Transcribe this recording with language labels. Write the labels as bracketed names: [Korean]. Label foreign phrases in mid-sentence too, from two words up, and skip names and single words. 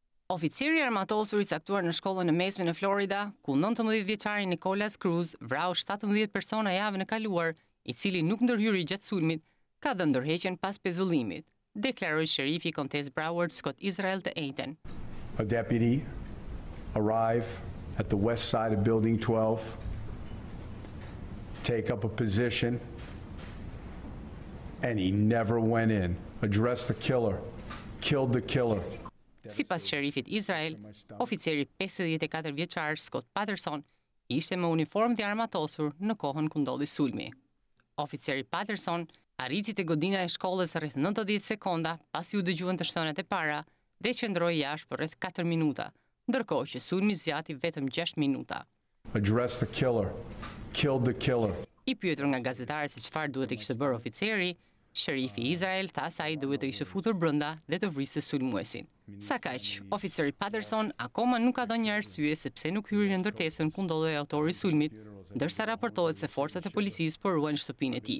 [Albanian] Oficiri armatosur I caktuar në shkollën e mesme në Florida, ku 19 vjeçari Nicholas Cruz vrau 17 persona javën e kaluar, I cili nuk ndërhyri gjatë sulmit, ka dhënë ndërheqjen pas pezullimit, deklaroi sherifi kontes Broward Scott Israel të njëjtën. [English] A deputy arrive at the west side of Building 12, take up a position, and he never went in. Addressed the killer, killed the killer. [Albanian] Sipas sherifit Izrael, oficeri 54 vjeçar Scott Patterson ishte me uniformë të armatosur në kohën ku ndodhi sulmi. Oficeri Patterson arriti te godina e shkollës rreth 90 sekonda pasi u dëgjuan të shtënet e para dhe qëndroi jashtë për rreth 4 minuta, ndërkohë që sulmi zgjati vetëm 6 minuta. [English] Addressed the killer, killed the killer. [Albanian] I pyetur nga gazetarët se çfarë duhet të kishte bërë oficeri, sherifi Izrael tha se ai duhet të ishte futur brenda dhe të vriste sulmuesin. Sa kaq, oficeri Patterson akoma nuk ka dhënë një arsye se pse nuk hyri në ndërtesën ku ndodhej autori I sulmit, ndërsa raportohet se forcat e policisë po ruajnë shtëpinë e tij.